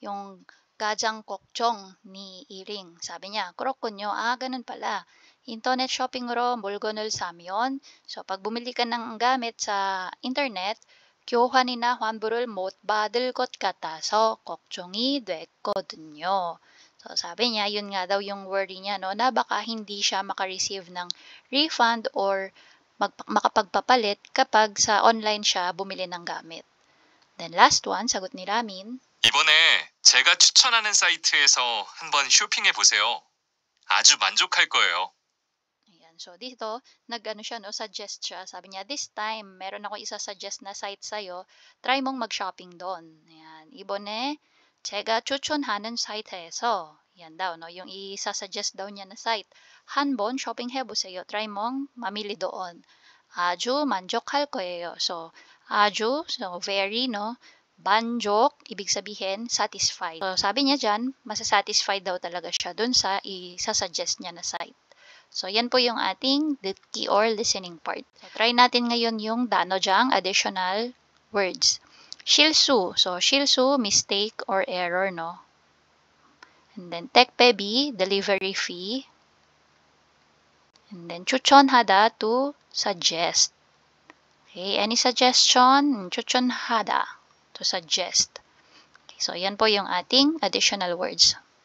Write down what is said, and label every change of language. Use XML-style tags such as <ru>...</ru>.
<tl>Yung Gajang Kokchong ni Iring. Sabi niya, Kurokunyo, ganun pala.</tl> <ko>Internet shopping으로 물건을 사면,</ko> <tl>so pag bumili ka ng gamit sa internet,</tl> <ko>교환이나 환불을 못 받을 것 같아서 걱정이 됐거든요.</ko> <tl>So sabi niya, yun nga daw yung worry niya, no, na baka hindi siya makareceive ng refund or makapagpapalit kapag sa online siya bumili ng gamit. Then last one, sagot ni Ramin.</tl> <ko>이번에 제가 추천하는 사이트에서 한번 쇼핑해 보세요. 아주 만족할 거예요.</ko> <tl>Ayan, so dito, suggest siya. Sabi niya, this time, meron ako isa-suggest na site sa'yo, try mong mag-shopping doon. Ayan,</tl> <ko>이번에 제가 추천하는 사이트에서,</ko> <tl>yan daw, no, yung isa-suggest daw niya na site.</tl> <ko>한번 shopping 해보세요.</ko> <tl>Try mong mamili doon.</tl> <ko>아주 만족할 거예요.</ko> <tl>So, 아주, so very, no, 만족, ibig sabihin, satisfied. So, sabi niya dyan, masasatisfied daw talaga siya dun sa isa-suggest niya na site. So, yan po yung ating 듣기 or listening part. So, try natin ngayon yung 단어장 additional words. 실수. So, 실수, mistake or error, no?</tl> <en>And then, 택배비, delivery fee. And then, 추천하다, to suggest. Okay, any suggestion? 추천하다, to suggest.</en> <tl>Okay, so, yan po yung ating additional words.</tl>